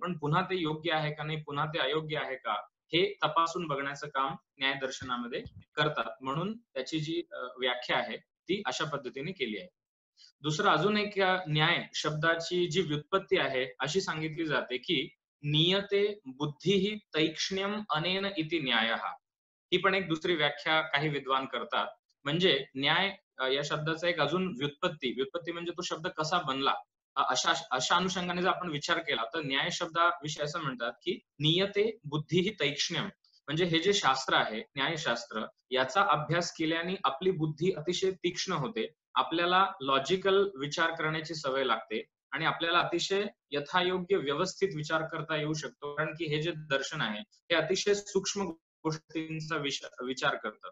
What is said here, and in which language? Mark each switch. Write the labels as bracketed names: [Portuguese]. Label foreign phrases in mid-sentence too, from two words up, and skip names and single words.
[Marathi] पण पुन्हा ते योग्य आहे का नाही, पुन्हा ते अयोग्य आहे का, हे तपासून बघण्याचं काम न्यायदर्शनामध्ये करतात. म्हणून त्याची जी व्याख्या आहे, ती अशा पद्धतीने केली आहे. दुसरं अजून एक न्याय शब्दाची जी व्युत्पत्ती आहे, अशी सांगितली जाते, की [Sanskrit] नियते बुद्धिः तैक्ष्ण्यम् अनेन इति न्यायः. [Marathi] ही पण एक दुसरी व्याख्या काही विद्वान करतात. म्हणजे न्याय या शब्दाचा एक अजून व्युत्पत्ती, व्युत्पत्ती म्हणजे तो शब्द कसा बनला? अशा अशा अनुषंगाने जर आपण विचार केला, तर न्याय शब्दाविषयी असं म्हणतात, की [Sanskrit] नियते बुद्धिः तैक्ष्ण्यम्. [Marathi] म्हणजे हे जे शास्त्र आहे, न्यायशास्त्र, याचा अभ्यास केल्याने आपली बुद्धी अतिशय तीक्ष्ण होते. आपल्याला लॉजिकल विचार करण्याची सवय लागते आणि आपल्याला अतिशय यथायोग्य व्यवस्थित विचार करता येऊ शकतो. कारण की हे जे दर्शन आहे, हे अतिशय सूक्ष्म गोष्टींचा विचार करतं.